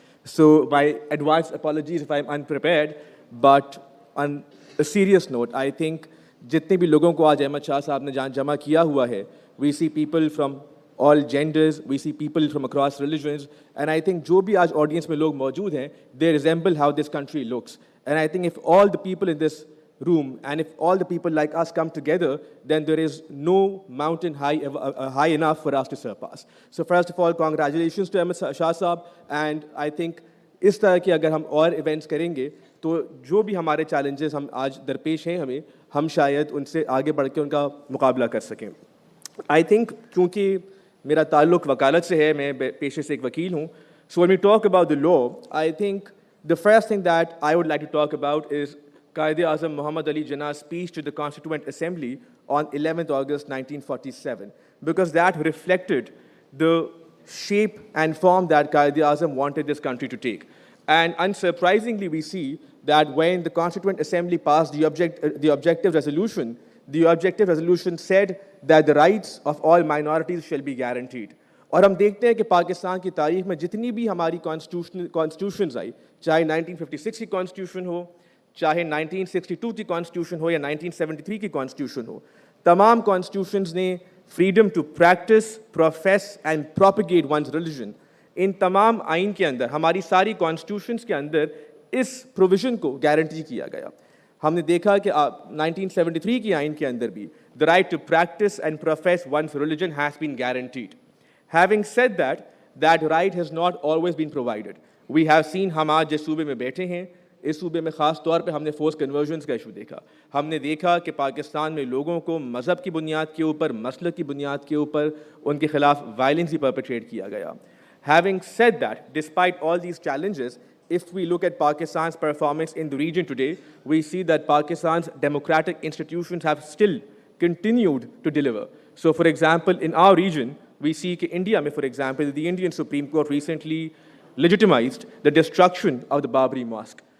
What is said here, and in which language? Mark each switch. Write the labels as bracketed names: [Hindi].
[English] So my advance apologies if I'm unprepared, but on a serious note, I think [Hindi] जितने भी लोगों को आज अहमद शाह साहब ने जमा किया हुआ है, [English] we see people from all genders, we see people from across religions, and I think [Hindi] जो भी आज audience में लोग मौजूद हैं, [English] they resemble how this country looks. And I think if all the people in this room and if all the people like us come together, then there is no mountain high enough for us to surpass. So first of all, congratulations to Ahmad Shah Sahab, and I think [Hindi] इस तरह की अगर हम और events करेंगे तो जो भी हमारे challenges हम आज दरपेश हैं हम शायद उनसे आगे बढ़ के उनका मुकाबला कर सकें. [English] I think [Hindi] क्योंकि मेरा ताल्लुक वकालत से है, मैं पेशे से एक वकील हूँ, [English] so when we talk about the law, I think the first thing that I would like to talk about is Quaid-e-Azam Muhammad Ali Jinnah's speech to the Constituent Assembly on 11th August 1947, because that reflected the shape and form that Quaid-e-Azam wanted this country to take. And unsurprisingly, we see that when the Constituent Assembly passed the objective resolution said that the rights of all minorities shall be guaranteed. [Hindi] और हम देखते हैं कि पाकिस्तान की तारीख में जितनी भी हमारी कॉन्स्टिट्यूशंस आई, चाहे 1956 की कॉन्स्टिट्यूशन हो, चाहे 1962 की कॉन्स्टिट्यूशन हो या 1973 की कॉन्स्टिट्यूशन हो, तमाम कॉन्स्टिट्यूशंस ने [English] freedom to practise, profess and propagate one's religion, [Hindi] इन तमाम आइन के अंदर, हमारी सारी कॉन्स्टिट्यूशंस के अंदर इस प्रोविजन को गारंटी किया गया. हमने देखा कि 1973 की आइन के अंदर भी [English] The right to practise and profess one's religion has been guaranteed. Having said that, that right has not always been provided. We have seen [Hindi] हम आज जिस सूबे में बैठे हैं, इस सूबे में ख़ास तौर पे हमने फोर्स कन्वर्जन्स का इशू देखा. हमने देखा कि पाकिस्तान में लोगों को मज़हब की बुनियाद के ऊपर, मसलक की बुनियाद के ऊपर उनके खिलाफ वायलेंस ही परपेट्रेट किया गया. [English] Having said that, despite all these challenges, if we look at Pakistan's performance in the region today, we see that Pakistan's democratic institutions have still continued to deliver. So for example, in our region, we see that India, for example, the Indian Supreme Court recently legitimized the destruction of the Babri Mosque.